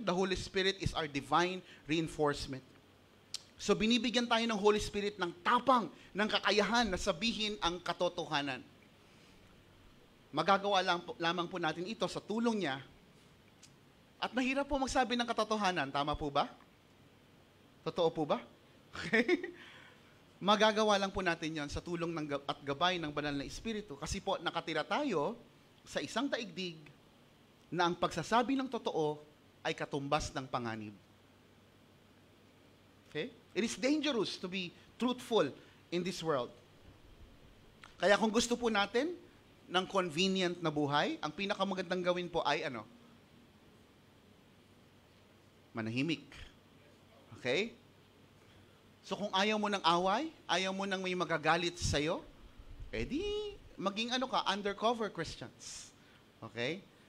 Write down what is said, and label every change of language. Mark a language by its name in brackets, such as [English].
[English] The Holy Spirit is our divine reinforcement. [Filipino] So, binibigyan tayo ng Holy Spirit ng tapang, ng kakayahan na sabihin ang katotohanan. Magagawa lamang po natin ito sa tulong niya. At mahirap po magsabi ng katotohanan. Tama po ba? Totoo po ba? Okay? Magagawa lang po natin yan sa tulong at gabay ng banal na Espiritu. Kasi po, nakatira tayo sa isang daigdig na ang pagsasabi ng totoo ay katumbas ng panganib. Okay? [English] It is dangerous to be truthful in this world. [Filipino] Kaya kung gusto po natin ng convenient na buhay, ang pinakamagandang gawin po ay ano? Manahimik. Okay? So kung ayaw mo ng away, ayaw mo ng may magagalit sa'yo, edi maging ano ka, [English] undercover Christians. [Filipino] Okay?